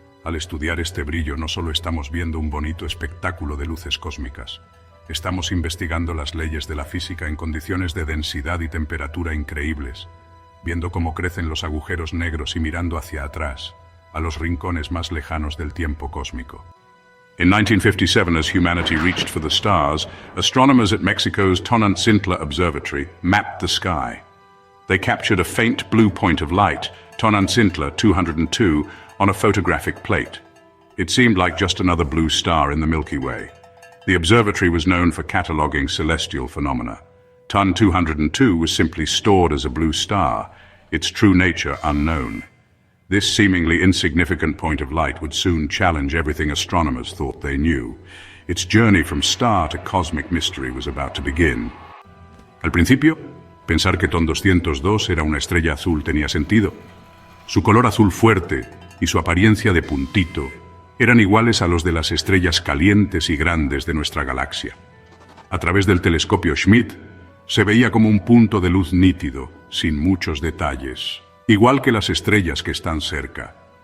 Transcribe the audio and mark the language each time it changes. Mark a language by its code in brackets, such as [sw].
[es] Al estudiar este brillo no solo estamos viendo un bonito espectáculo de luces cósmicas, Estamos investigando las leyes de la física en condiciones de densidad y temperatura increíbles, viendo cómo crecen los agujeros negros y mirando hacia atrás, a los rincones más lejanos del tiempo cósmico. [en] In 1957, as humanity reached for the stars, astronomers at Mexico's Tonantzintla Observatory mapped the sky. They captured a faint blue point of light, Tonantzintla 202, on a photographic plate. It seemed like just another blue star in the Milky Way. The observatory was known for cataloging celestial phenomena. Ton 202 was simply stored as a blue star, its true nature unknown. This seemingly insignificant point of light would soon challenge everything astronomers thought they knew. Its journey from star to cosmic mystery was about to begin. [es] Al principio, pensar que Ton 202 era una estrella azul tenía sentido. Su color azul fuerte y su apariencia de puntito eran iguales a los de las estrellas calientes y grandes de nuestra galaxia. A través del telescopio Schmidt, se veía como un punto de luz nítido, sin muchos detalles, igual que las estrellas que están cerca.